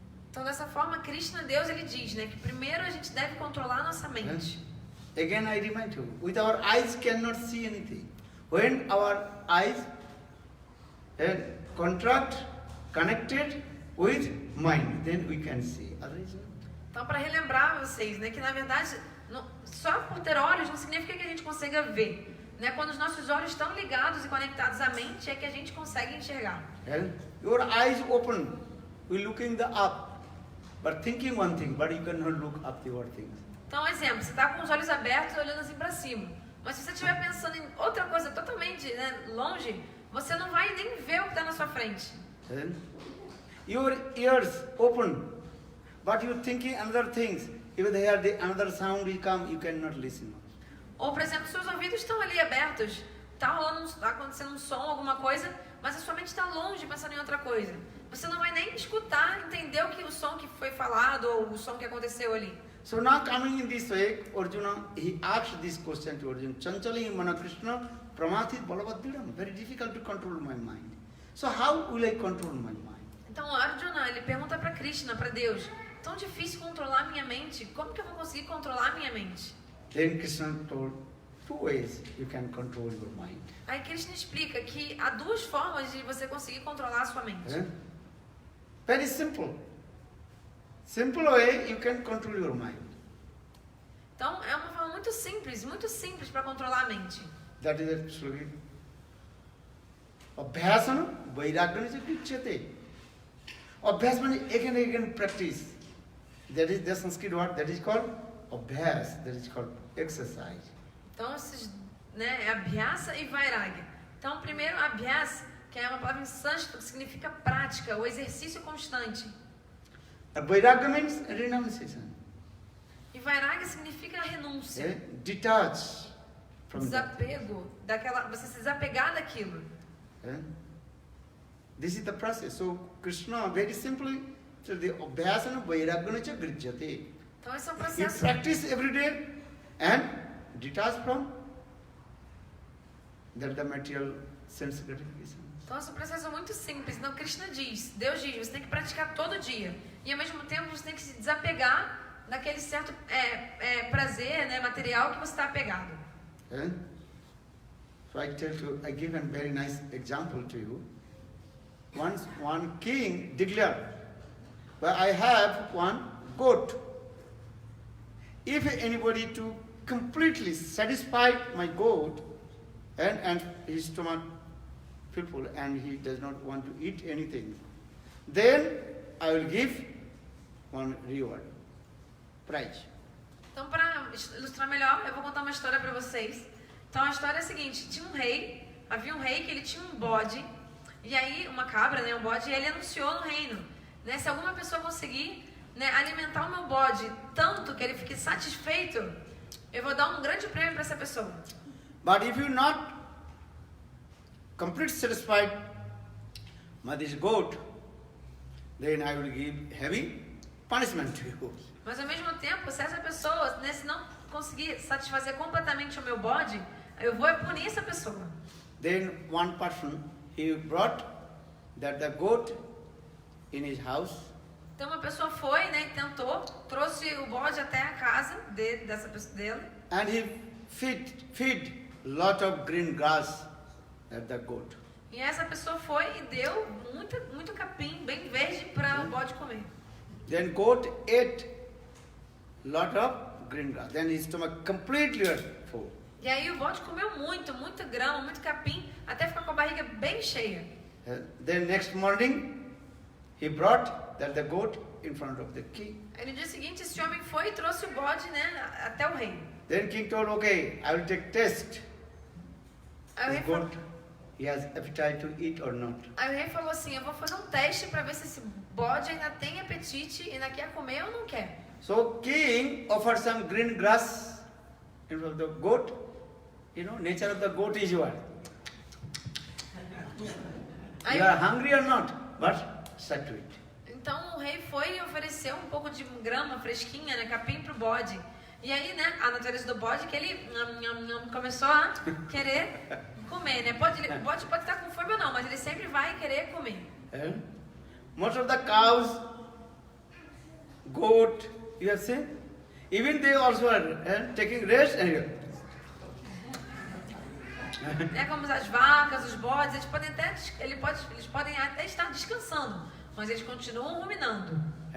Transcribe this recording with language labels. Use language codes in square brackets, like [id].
[pt] Então, dessa forma, Krishna, Deus, ele diz, né, que primeiro a gente deve controlar a nossa mente. [en] Again, I remind you, with our eyes cannot see anything. When our eyes contract, connected with mind, then we can see. Otherwise, [pt] Então, para relembrar vocês, né, que na verdade, só por ter olhos não significa que a gente consiga ver. Né? Quando os nossos olhos estão ligados e conectados à mente, é que a gente consegue enxergar. [en] your eyes open, we looking the up, but thinking one thing, but you cannot look up the other things. [pt] Então, exemplo, você está com os olhos abertos olhando assim para cima. Mas se você estiver pensando em outra coisa totalmente, né, longe, você não vai nem ver o que está na sua frente. [en] Your ears open, but you're thinking another things. If they hear the another sound will come, you cannot listen. [pt] Ou, por exemplo, seus ouvidos estão ali abertos, está acontecendo um som, alguma coisa, mas a sua mente está longe pensando em outra coisa. Você não vai nem escutar, entender o som que foi falado ou o som que aconteceu ali. [en] So now coming in this way, Arjuna, he asked this question to Arjuna, [sa] Chanchali mana Krishna, pramathit balabadidam, [en] very difficult to control my mind. So how will I control my mind? [pt] Então, Arjuna, ele pergunta para Krishna, para Deus, tão difícil controlar a minha mente, como que eu vou conseguir controlar a minha mente? [en] Then Krishna told, two ways you can control your mind. [pt] Aí Krishna explica que há duas formas de você conseguir controlar a sua mente. [en] Very simple. Simple way you can control your mind. [pt] Então, é uma forma muito simples para controlar a mente. [en] That is the slogan. [sa] Abhyasana vairagya is vichyate. [en] Abhyas means again and again practice. That is the Sanskrit word that is called abhyas, that is called exercise. [pt] Então, esses, né, é abhyasa e vairagya. Então, primeiro, abhyas, que é uma palavra em sânscrito que significa prática, ou exercício constante. [en] Vairagya means renunciation. [pt] E vairagya significa renúncia. [en] Detach from that. [pt] Desapego, você se desapegar daquilo. [en] This is the process. So Krishna very simply says the [sa] abhyasana vairagya cha grijyate. [pt] Então, esse é um [en] You [pt] processo. [en] practice every day and detach from that the material sense gratification. [pt] Então, esse é um processo muito simples. Então, Krishna diz, Deus diz, você tem que praticar todo dia. E, ao mesmo tempo, você tem que se desapegar daquele certo prazer, né, material que você está apegado. [en] So I give a very nice example to you. Once one king declared, well, I have one goat. If anybody to completely satisfy my goat and his stomach full and he does not want to eat anything, then I will give one reward, prize. [pt] Então, para ilustrar melhor, eu vou contar uma história para vocês. Então, a história é a seguinte: havia um rei que ele tinha um bode, e aí, uma cabra, né, um bode, e ele anunciou no reino, né, se alguma pessoa conseguir, né, alimentar o meu bode tanto que ele fique satisfeito, eu vou dar um grande prêmio para essa pessoa. [en] But if you not completely satisfied by this goat, then I will give heavy punishment to you. [pt] Mas ao mesmo tempo, se essa pessoa, né, se não conseguir satisfazer completamente o meu bode, eu vou punir essa pessoa. [en] Then one person, he brought that the goat in his house. [pt] Então uma pessoa foi, né, e tentou, trouxe o bode até a casa dessa pessoa dele. [en] And he feed lot of green grass at the goat. [pt] E essa pessoa foi e deu muito capim bem verde para o bode comer. [en] Then goat ate lot of green grass. Then his stomach completely full. [pt] E aí o bode comeu muita grama, muito capim, até ficar com a barriga bem cheia. [en] Then next morning, he brought that the goat in front of the king. [pt] Aí no dia seguinte esse homem foi e trouxe o bode, né, até o rei. [en] Then king told, okay, I will take test. [pt] Aí o [en] This [pt] rei falou, [en] goat, he has appetite to eat or not. [pt] aí o rei falou assim, eu vou fazer um teste para ver se esse bode ainda tem apetite, ainda quer comer ou não quer. [en] So king offered some green grass in front of the goat. You know, nature of the goat is what? [pt] Aí, [en] You are hungry or not, but set to it. [pt] então o rei foi e ofereceu um pouco de grama fresquinha, né, capim pro bode. E aí, né, a natureza do bode é que ele começou a querer comer, né? O bode pode estar com fome ou não, mas ele sempre vai querer comer. [en] Most of the cows, goat, you have seen, even they also are taking rest and [pt] É como as vacas, os bodes, eles podem até estar descansando, mas eles continuam ruminando.